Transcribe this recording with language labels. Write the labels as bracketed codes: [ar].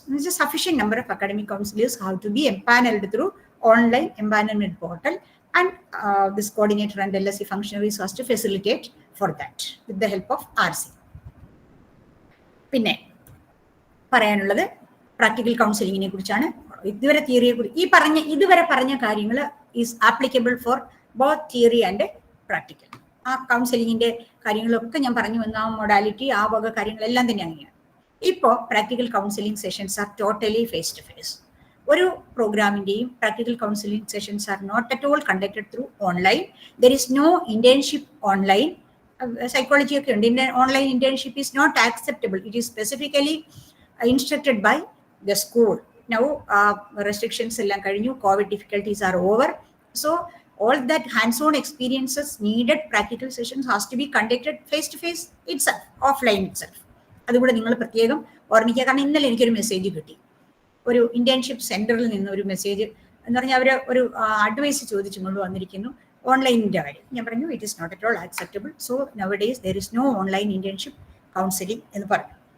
[en] There is a sufficient number of academic counselors have to be empaneled through online empanelment portal, and this coordinator and LSC functionaries has to facilitate for that with the help of RC. [ml] പിന്നെ പറയാനുള്ളത് practical കൗൺസിലിങ്ങിനെ കുറിച്ചാണ്. ഇതുവരെ പറഞ്ഞ കാര്യങ്ങൾ [en] Is applicable for both theory and practical. [ml] ആ കൗൺസിലിങ്ങിന്റെ കാര്യങ്ങളൊക്കെ ഞാൻ പറഞ്ഞു വന്ന ആ മൊഡാലിറ്റി, ആ വക കാര്യങ്ങളെല്ലാം തന്നെ അങ്ങനെയാണ്. [en] ഇപ്പോൾ practical counselling sessions are totally face to face. [ml] ഒരു പ്രോഗ്രാമിന്റെയും [en] Practical counselling sessions are not at all conducted through online. There is no internship online. [ml] Psychology ഒക്കെ ഉണ്ട്. [en] Online internship is not acceptable. It is specifically instructed by the school. Now restrictions [ml] എല്ലാം കഴിഞ്ഞു, [en] Covid difficulties are over. So all that hands-on experiences needed practical sessions has to be conducted face to face itself, offline itself. [ml] അതുകൂടെ നിങ്ങൾ പ്രത്യേകം ഓർമ്മിക്കുക. കാരണം ഇന്നലെ എനിക്കൊരു message കിട്ടി, ഒരു ഇന്റേൺഷിപ്പ് സെന്ററിൽ നിന്ന് ഒരു മെസ്സേജ് എന്ന് പറഞ്ഞാൽ അവർ ഒരു അഡ്വൈസ് ചോദിച്ചു കൊണ്ട് വന്നിരിക്കുന്നു ഓൺലൈനിന്റെ കാര്യം. ഞാൻ പറഞ്ഞു [en] It is not at all acceptable. So nowadays there is no online internship counselling [ml] എന്ന് പറഞ്ഞു.